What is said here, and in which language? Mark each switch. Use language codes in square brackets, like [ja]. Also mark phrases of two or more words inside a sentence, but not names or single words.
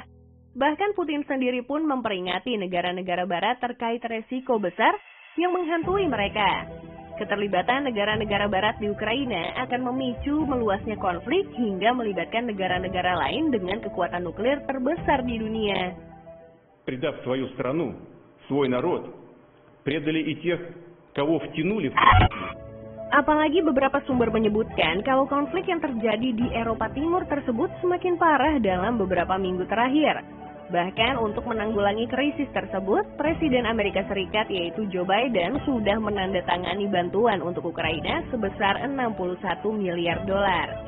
[id] Bahkan Putin sendiri pun memperingati negara-negara Barat terkait resiko besar yang menghantui mereka. Keterlibatan negara-negara Barat di Ukraina akan memicu meluasnya konflik hingga melibatkan negara-negara lain dengan kekuatan nuklir terbesar di dunia. [ru] Предав свою страну, свой народ, предали и тех, кого втянули в [id] Apalagi beberapa sumber menyebutkan kalau konflik yang terjadi di Eropa Timur tersebut semakin parah dalam beberapa minggu terakhir. Bahkan untuk menanggulangi krisis tersebut, Presiden Amerika Serikat yaitu Joe Biden sudah menandatangani bantuan untuk Ukraina sebesar 61 miliar dolar.